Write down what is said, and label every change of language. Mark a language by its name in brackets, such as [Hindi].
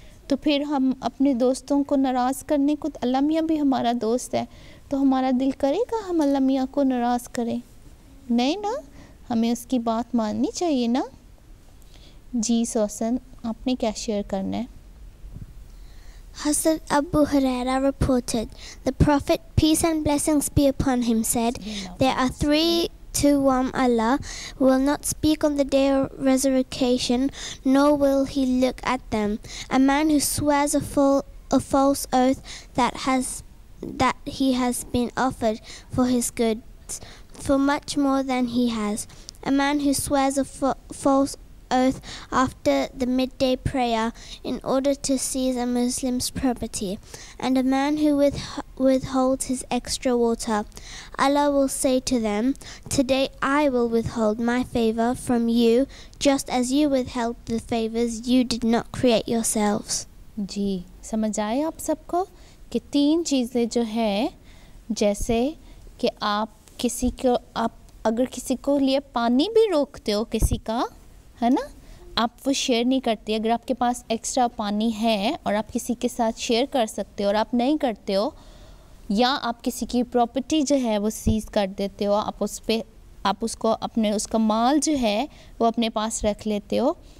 [Hindi] तो फिर हम अपने दोस्तों को नाराज़ करने को, अल्लाह मियाँ भी हमारा दोस्त है, तो हमारा दिल करेगा हम अल्लाह मियाँ को नाराज़ करें? नहीं ना, हमें उसकी बात माननी चाहिए ना। जी सोसन, आपने क्या शेयर करना है? [English] Hazrat Abu Huraira reported, the Prophet, peace and blessings be upon him, said, there are three to whom Allah will not speak on the day of resurrection, nor will he look at them. A man who swears a false oath that he has been offered for his goods, for much more than he has. A man who swears a false oath after the midday prayer in order to seize a Muslim's property, and a man who withholds his extra water. Allah will say to them, today I will withhold my favor from you, just as you withheld the favors you did not create yourselves. [Hindi] जी समझ आए आप सबको कि तीन चीज़ें जो है, जैसे कि आप किसी को, आप अगर किसी को लिए पानी भी रोकते हो किसी का, है ना, आप वो शेयर नहीं करते। अगर आपके पास एक्स्ट्रा पानी है और आप किसी के साथ शेयर कर सकते हो और आप नहीं करते हो, या आप किसी की प्रॉपर्टी जो है वो सीज़ कर देते हो, आप उसको अपने उसका माल जो है वो अपने पास रख लेते हो।